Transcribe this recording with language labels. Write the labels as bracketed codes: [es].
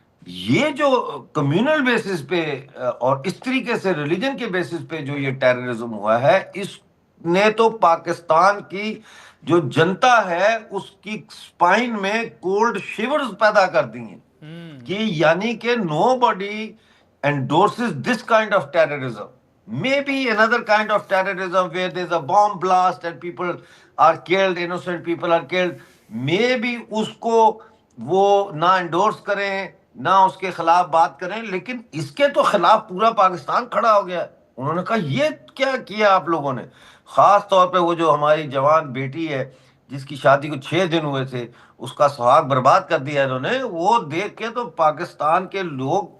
[ur] یہ جو communal basis پہ اور اس طریقے سے ریلیجن کے بیسس پہ جو یہ ٹیررزم ہوا ہے, اس نے تو پاکستان کی جو جنتا ہے اس کی سپائن میں کولڈ شیورز پیدا کر دی ہیں کہ یعنی کہ [en] Nobody endorses this kind of terrorism. Maybe another kind of terrorism where there's a bomb blast and people are killed, innocent people are killed. [ur] Maybe اس کو وہ نہ انڈورس کریں, نہ اس کے خلاف بات کریں, لیکن اس کے تو خلاف پورا پاکستان کھڑا ہو گیا. انہوں نے کہا یہ کیا کیا آپ لوگوں نے. خاص طور پہ وہ جو ہماری جوان بیٹی ہے جس کی شادی کو 6 دن ہوئے تھے, اس کا سہاگ برباد کر دیا انہوں نے. وہ دیکھ کے تو پاکستان کے لوگ